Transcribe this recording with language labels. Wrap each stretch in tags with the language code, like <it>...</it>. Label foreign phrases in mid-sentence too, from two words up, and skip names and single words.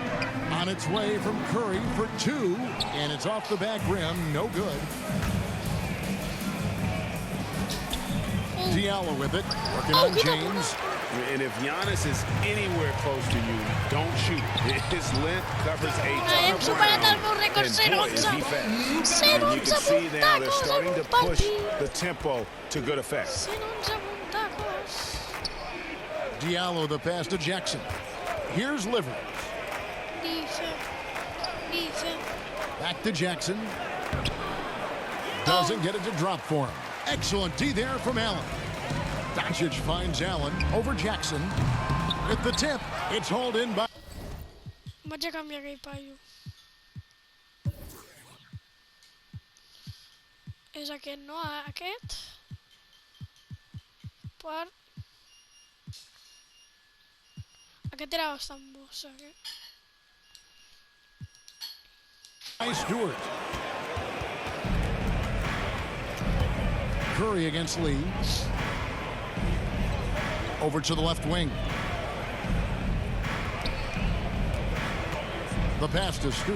<en>On its way from Curry for 2, and it's off the back rim, no good. Diallo with it, working on James. And if Giannis is anywhere close to you, don't shoot. His length covers a Ai, ton</en> <ca>hem</ca> <en>of</en> <ca>superat el</ca> <en>ground.</en> <ca>meu rècord</ca> <en>And boy, is he</en> <ca>0-11.</ca> <en>fast. And you</en> <ca>0-11</ca> <en>can see now they're</en> <ca>puntacos</ca> <en>starting</en> <ca>en</ca> <en>to</en> <ca>un</ca> <en>push</en> <ca>partit.</ca> <en>the tempo to good effect.</en> <ca>0-11 puntacos.</ca> <en>Diallo the pass to Jackson. Here's Livers. Dice. Back to Jackson. Doesn't get it to drop for him. Excellent D there from Allen. Doncic finds Allen over Jackson. With the tip, it's hauled in by...</en> <ca>Vaig a canviar aquell paio. És aquest, no? Aquest. Per... Aquest era bastant bo, saps?</ca> <en>by Stewart. Curry against Lee. Over to the left wing. The pass to Stewart.</en>